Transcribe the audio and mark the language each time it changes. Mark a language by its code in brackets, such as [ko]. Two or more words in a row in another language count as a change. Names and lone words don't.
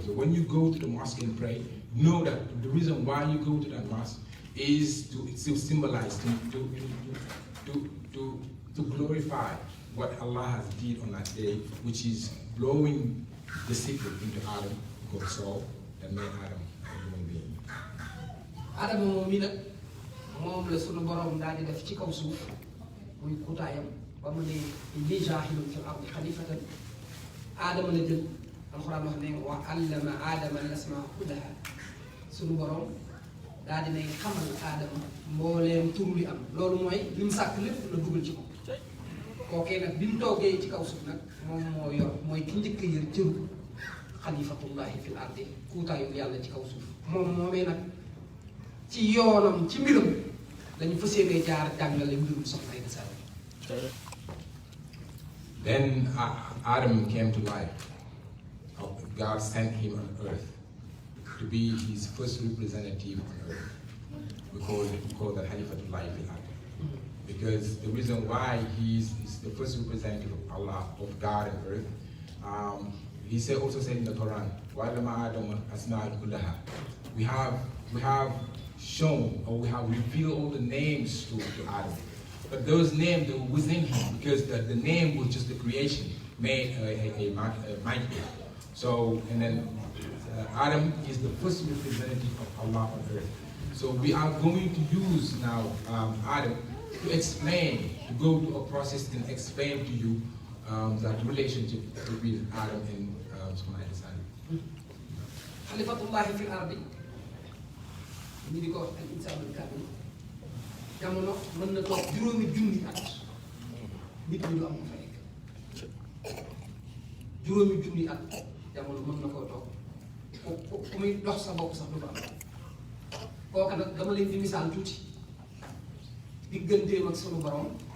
[en] So when you go to the mosque and pray, know that the reason why you go to that mosque is to symbolize, to glorify what Allah has did on that day, which is blowing the secret into Adam, God's soul, that made Adam a human being. [wo] Adam moom la sunu borom daal di def ci kaw suuf muy kutaayam ba mu ne [ar] إني جاعل في الأرض خليفة [wo] Adama la jël alxuraan wax ne [ar] وعلم آدم الأسماء كلها [wo] sunu borom daal di ne xamal Adama mbooleem tur li am loolu mooy li mu sàkk lépp la dugal ci ko kookee nag bi mu toogee ci kaw suuf nag moom moo yor mooy ki njëkk a yër cëru [ar] خليفة الله في الأرض [wo] kuutaayu yàlla ci kaw suuf moom moomee nag ci yoonam ci mbiram dañu fas yéenee jaar jàngale mbirum soxna ay Saliou. [en] Then Adam came to life. God sent him on earth to be his first representative on earth. We call that [ar] خليفة الله في الأرض. [en] Because the reason why he is the first representative of Allah, of God on earth, he also said in the Quran, [ar] وَعَلَّمَ آدَمَ أَسْمَاءَ كُلَّهَا. [en] We have shown, or we have revealed all the names to Adam. But those names, they were within him, because the name was just the creation, made a mind. So, and then Adam is the first representative of Allah on earth. So we are going to use now Adam to explain, to go through a process and explain to you that relationship between Adam and Saliou. [ar] خليفة الله في الأرض [wo] ñu di ko wax [ar] الإنسان الكامل [wo] jamono mën na toog juróomi junni at nit ñi du am fa nekk juróomi junni at jamono mën na koo toog ku muy dox sa bopp sax du ko am kooka nag dama leen di misaal tuuti digganteem ak sunu borom